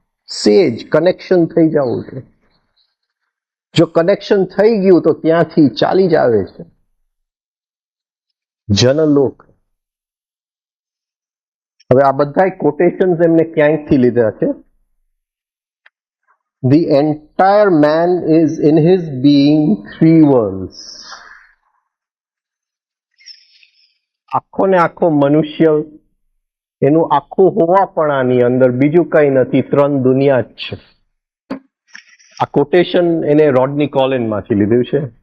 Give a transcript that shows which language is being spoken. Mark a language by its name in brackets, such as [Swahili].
[Gujarati] સેજ કનેક્શન થઈ જવું છે. જો કનેક્શન થઈ ગયું તો ત્યાંથી ચાલી જ આવે છે જનલોક. હવે આ બધા કોટેશન્સ એમને ક્યાંકથી લીધા છે. [English] The entire man is in his being three worlds. [Gujarati] આખો ને આખો મનુષ્ય એનું આખું હોવાપણાની અંદર બીજું કઈ નથી, ત્રણ દુનિયા જ છે. આ કોટેશન એને રોડની કોલિન માંથી લીધું છે.